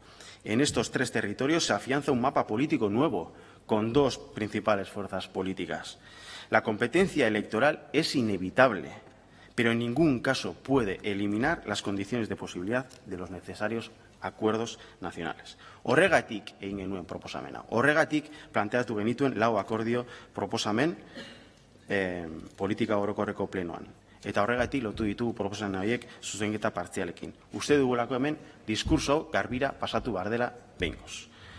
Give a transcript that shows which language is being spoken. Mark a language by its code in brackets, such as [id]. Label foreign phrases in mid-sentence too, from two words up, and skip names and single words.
[es] En estos tres territorios se afianza un mapa político nuevo, con dos principales fuerzas políticas. La competencia electoral es inevitable, pero en ningún caso puede eliminar las condiciones de posibilidad de los necesarios acuerdos nacionales. [eu] Horregatik egin genuen proposamena. Horregatik planteatu genituen lau akordio proposamen politika orokorreko plenoan. Eta horregatik lotu ditugu proposamen horiek zuzenketa partzialekin. Uste dugulako hemen diskurso garbira pasatu behar dela behingoz.